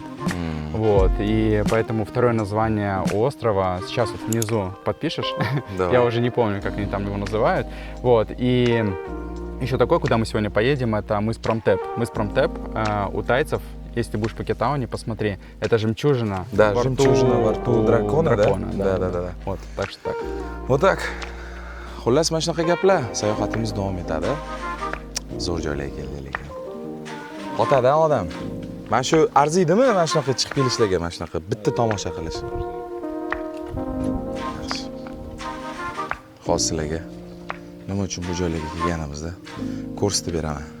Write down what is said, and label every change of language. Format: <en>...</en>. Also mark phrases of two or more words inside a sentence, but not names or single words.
<ru>Вот, и поэтому второе название у острова, сейчас вот внизу подпишешь, я уже не помню, как они там его называют. Вот, и еще такой, куда мы сегодня поедем, это мыс Промтеп. Мыс Промтеп у тайцев, если ты будешь в Пукетауне, посмотри, это жемчужина. Да, жемчужина во рту дракона, да? Да. Вот, так что так. Вот так.</ru> <uz>Xullas, mana shunaqa gaplar. Sayohatimiz davom etadi. Zo'r joylarga keldik lekin. Qotadi odam. Mana shu arziydimi mana shunaqa chiqib kelishlarga, mana shunaqa bitta tomosha qilish? Yaxshi. Hozir sizlarga nima uchun bu joylarga kelganimizda ko'rsatib beraman.</uz>